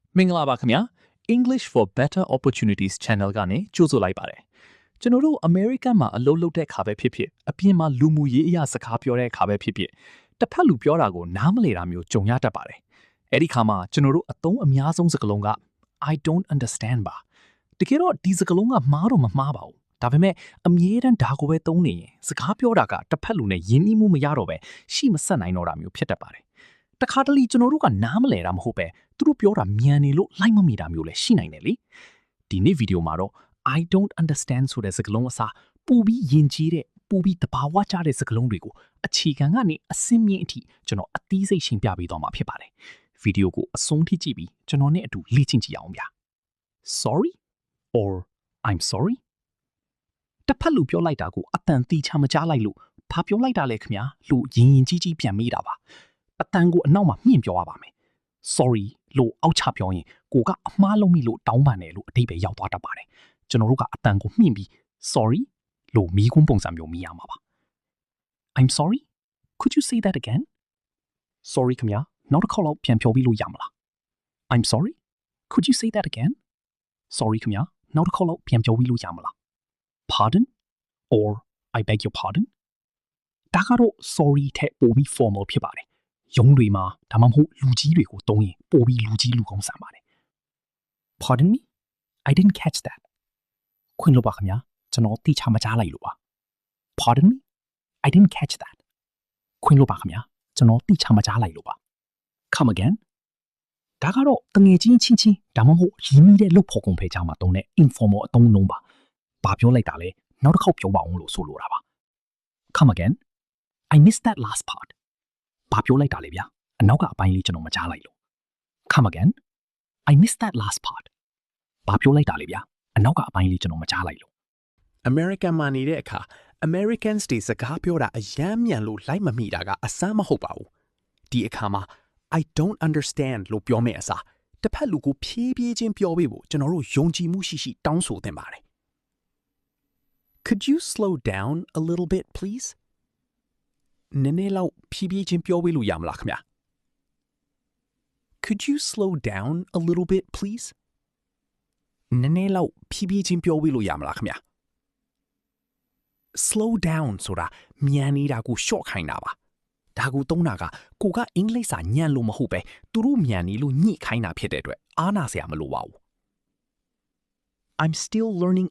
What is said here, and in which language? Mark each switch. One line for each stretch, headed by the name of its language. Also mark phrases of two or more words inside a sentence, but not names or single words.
Burmese: မင်္ဂလာပါခင်ဗျာ English for Better Opportunities Channel ကနေကြိုဆိုလိုက်ပါတယ်ကျွန်တော်တို့ American မှာအလုပ်လုပ်တဲ့ခါပဲဖြစ်ဖြစ်အပြင်မှာလူမှုရေးအရာစကားပြောတဲ့ခါပဲဖြစ်ဖြစ်တစ်ဖက်လူပြောတာကိုနားမလည်တာမျိုးကြုံရတတ်ပါတယ်အဲ့ဒီခါမှာကျွန်တော်တို့အသုံးအများဆုံးစကားလုံးက
English: I don't understand
Burmese: ပါတ ကယ်တော့ဒီစကားလုံးကမှားတော့မမှားပါဘူးဒါပေမဲ့အမြဲတမ်းဒါကိုပဲသုံးနေရင်စကားပြောတာကတစ်ဖက်လူနဲ့ယဉ်နှီးမှုမရတော့ပဲရှိမဆက်နိုင်တော့တာမျိုးဖြစ်တတ်ပါတယ်တခါတလေကျွန်တော်တို့ကနားမ လည်တာမဟုတ်ပဲသူတို့ပြောတာမြန်နေလို့လိုက်မမိတာမျိုးလည်းရှိနိုင်တယ်လေဒီနေ့ဗီဒီယိုမှာတော့
English: I don't understand
Burmese: ဆိုတဲ့စကားလုံးအစားပိုပြီးယဉ်ကျေးတဲ့ပို ပြီးတဘာဝကျတဲ့စကားလုံးတွေကိုအခြေခံကနေအစင်းမြင့်အထိကျွန်တော်အသီးစိတ်ရှင်းပြပေးသွားမှာဖြစ်ပါတယ်ဗီဒီယိုကိုအ ဆုံးထိကြည့်ပြီးကျွန်တော်နဲ့အတူလေ့ကျင့်ကြည့်အောင်ဗျာ
English: Sorry or I'm sorry
Burmese: တစ်ဖက်လူပြောလိုက်တာကိုအတန်တီချမကြားလိုက်လို့ဘာပြောလိုက်တာလဲခင်ဗျာလို့ယဉ်ကြီးကြီးပြန်မိတာပါအတန်ကိုအနောက်မှာမြင့်ပြောရပါမယ် sorry လို့အောက်ချပြောရင်ကိုကအမှားလုံးမိလို့တောင်းပန်တယ်လို့အတိတ်ပဲရောက်သွားတတ်ပါတယ်ကျွန်တော်တို့ကအတန်ကိုမြင့်ပြီး sorry လို့မိကွန်းပုံစံမျိုးမိရမှာပါ
English: I'm sorry could you say that again
Burmese: sorry ခင်ဗျာနောက်တစ်ခေါက်လောက်ပြန်ပြောပြီးလို့ရမလား
English: I'm sorry could you say that again
Burmese: sorry ခင်ဗျာနောက်တစ်ခေါက်လောက်ပြန်ပြောပြီးလို့ရမလား
English: pardon or I beg your pardon
Burmese: ဒါကတော့ sorry ထက်ပိုပြီး formal ဖြစ်ပါတယ်ရုံးတွေမှာဒါမှမဟုတ်လူကြီးတွေကိုတုံးရင်ပိုပြီးလူကြီးလူကောင်းဆန်ပါတယ်
English: Pardon me I didn't catch that
Burmese: ခွင့်လို့ပါခင်ဗျာကျွန်တော်တိချမကြားလိုက်လို့ပါ
English: Pardon me I didn't catch that
Burmese: ခွင့်လို့ပါခင်ဗျာ ကျွန်တော်တိချမကြားလိုက်လို့ပါ
English: Come again
Burmese: ဒါကတော့တငယ်ချင်းချင်းချင်းဒါမှမဟုတ်ရင်းနှီးတဲ့လုပ်ဖို့ကုန်ဖယ်ကြမှာတုံးတဲ့ informal အသုံးအနှုန်းပါဘာပြောလိုက်တာလဲနောက်တစ်ခေါက်ပြောပါအောင်လို့ဆိုလိုတာပါ
English: Come again I missed that last part
Burmese: ဘာပြောလိုက်တာလဲဗျာအနောက်ကအပိုင်းလေးကျွန်တော်မကြားလိုက်လို့
English: Come again I missed that last part
Burmese: ဘာပြောလိုက်တာလဲဗျာအနောက်ကအပိုင်းလေးကျွန်တော်မကြားလိုက်လို့ American မှာနေတဲ့အခါ Americans တွေစကားပြောတာအယမ်းမြန်လို့လိုက်မမိတာကအစမ်းမဟုတ်ပါဘူးဒီအခါမှာ
English: I don't understand
Burmese: လို့ပြောမယ့်အစားတစ်ဖက်လူကိုဖြည်းဖြည်းချင်းပြောပေးဖို့ကျွန်တော်တို့ယုံကြည်မှုရှိရှိတောင်းဆိုသင့်ပါတယ်
English: Could you slow down a little bit please
Burmese: နည်းနည်းလောက်ဖြည်းဖြည်းချင်းပြောပေးလို့ရမလားခင်ဗျာ
English: Could you slow down a little bit please
Burmese: နည်းနည်းလောက်ဖြည်းဖြည်းချင်းပြောပေးလို့ရမလားခင်ဗျာ
English: slow down
Burmese: ဆိုတာမြန်နေတာကို short ခိုင်းတာပါဒါကိုသုံးတာကကိုကအင်္ဂလိပ်စာညံ့လို့မဟုတ်ပဲသူတို့မြန်နေလို့ညှိခိုင်းတာဖြစ်တဲ့အတွက်အားနာစရာမလိုပါဘူး
English: I'm still learning